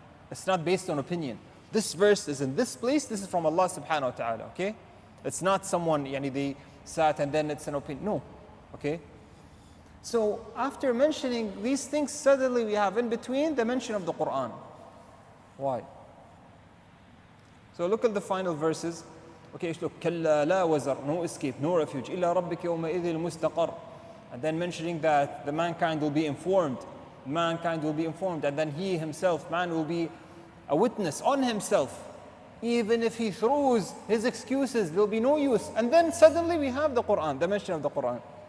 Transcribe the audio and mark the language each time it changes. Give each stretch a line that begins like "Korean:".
English: It's not based on opinion. This verse is in this place, this is from Allah subhanahu wa ta'ala, okay? It's not someone, they sat and then it's an opinion. No, okay? So after mentioning these things, suddenly we have in between the mention of the Qur'an. Why? So look at the final verses. Okay, look,
Arabic: كَلَّا لَا وَزَرْ,
English: no escape, no refuge,
Arabic: إِلَّا رَبِّكَ يَوْمَئِذٍ الْمُسْتَقَرْ.
English: And then mentioning that the mankind will be informed. Mankind will be informed, and then he himself, man, will be a witness on himself. Even if he throws his excuses, there will be no use. And then suddenly we have the Qur'an, the mention of the Qur'an.